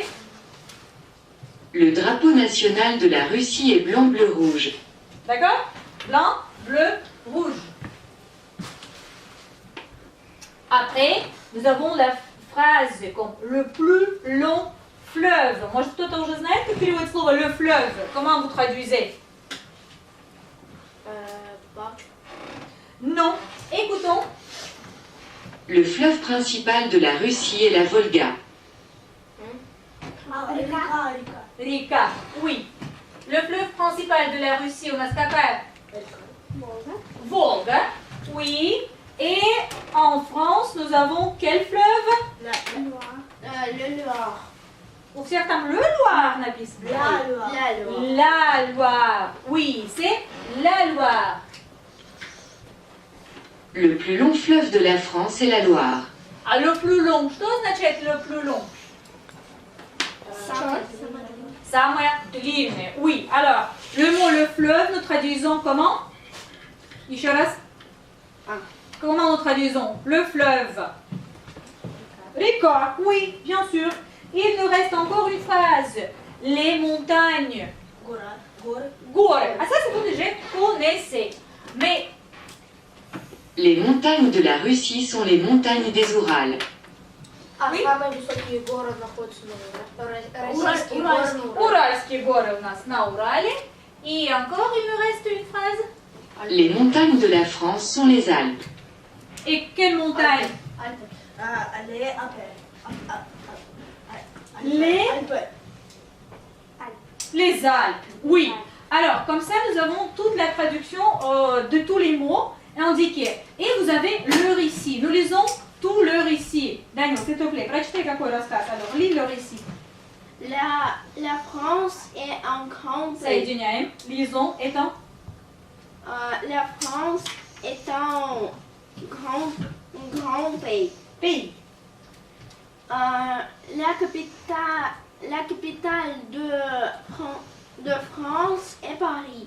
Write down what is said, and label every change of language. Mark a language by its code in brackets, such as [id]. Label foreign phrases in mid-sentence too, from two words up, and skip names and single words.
[fr] Le drapeau national de la Russie est blanc, bleu, rouge. D'accord? Blanc, bleu, rouge. Après, nous avons la phrase comme le plus long fleuve. [ru] Может, кто-то уже знает, как переводит слово [fr] le fleuve? Comment vous traduisez? Pas. Non. Écoutons. Le fleuve principal de la Russie est la Volga. Rika. Oui. Le fleuve principal de la Russie, [ru] у нас какая? [fr] Volga. Oui. Et en France, nous avons quel fleuve? Le Loire. [ru] У всех там [fr] le Loire [ru] написано. [fr] La Loire. La Loire. Oui, c'est la Loire. Le plus long fleuve de la France est la Loire. А le plus long, [ru] что означает [fr] le plus long? [ru] Самое длинное. [fr] Oui. Alors, le mot le fleuve, nous traduisons comment? [ru] Еще раз. [fr] Comment nous traduisons le fleuve? Rika. Oui, bien sûr. Il nous reste encore une phrase. Les montagnes. Горы. Ah ça, c'est vous déjà connaissez. Mais Les montagnes de la Russie sont les montagnes des Урals. Oui. [ru] Самые высокие горы находятся на российские горы. Уральские горы у нас на Урале. [fr] Et encore, il nous reste une phrase. Les montagnes de la France sont les Alpes. Et quelle montagne? Les Alpes. Oui. Alors, comme ça, nous avons toute la traduction de tous les mots indiqués. Et vous avez le récit. Nous lisons tout le récit. Daniel, s'il te plaît, [ru] прочитай какой рассказ. [fr] Alors, lis le récit. La France est un grand pays. Соединяем. Lisons. Étant. La France est un grand pays. Pays. La capitale de France est Paris.